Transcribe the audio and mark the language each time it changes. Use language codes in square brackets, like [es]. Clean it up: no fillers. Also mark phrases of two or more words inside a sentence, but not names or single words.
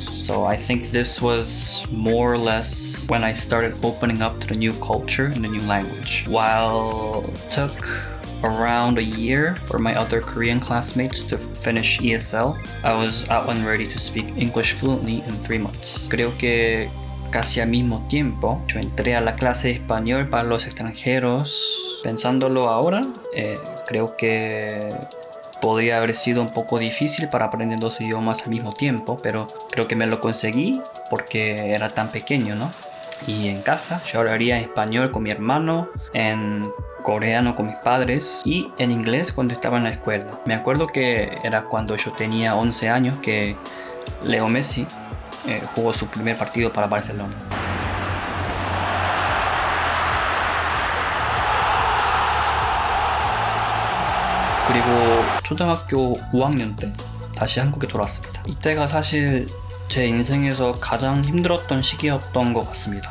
[en] So I think this was more or less when I started opening up to the new culture and the new language. While it took around a year for my other Korean classmates to finish ESL, I was out and ready to speak English fluently in 3 months. [es] Creo que casi al mismo tiempo yo entré a la clase de español para los extranjeros. Pensándolo ahora, creo que podría haber sido un poco difícil para aprender 2 idiomas al mismo tiempo, pero creo que me lo conseguí porque era tan pequeño, ¿no? Y en casa yo hablaría español con mi hermano, en coreano con mis padres y en inglés cuando estaba en la escuela. Me acuerdo que era cuando yo tenía 11 años que Leo Messi jugó su primer partido para Barcelona. [ko] 그리고 초등학교 5학년 때 다시 한국에 돌아왔습니다. 이때가 사실 제 인생에서 가장 힘들었던 시기였던 것 같습니다.